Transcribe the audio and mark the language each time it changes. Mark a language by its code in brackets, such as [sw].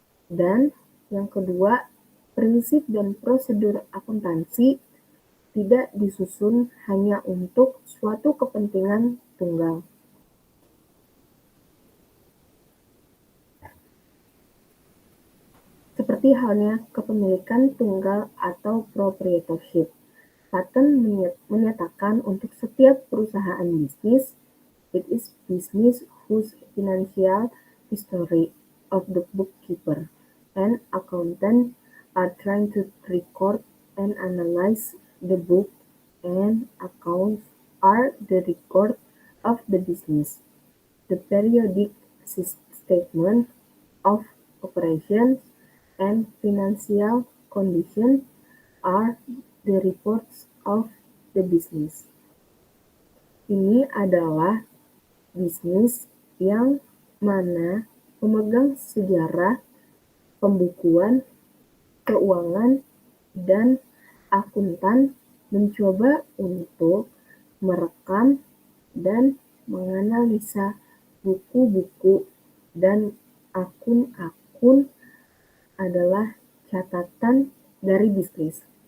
[id] Dan yang kedua, prinsip dan prosedur akuntansi tidak disusun hanya untuk suatu kepentingan tunggal. Seperti halnya kepemilikan tunggal atau proprietorship. [en] Patent [id] menyatakan untuk setiap perusahaan bisnis, [en] it is business whose financial history of the bookkeeper and accountant are trying to record and analyze the book and accounts are the record of the business. The periodic statement of operations and financial condition are the reports of the business. [id] Ini adalah bisnis yang mana memegang sejarah, pembukuan, keuangan, dan akuntan mencoba untuk merekam dan menganalisa buku-buku dan akun-akun adalah catatan dari bisnis.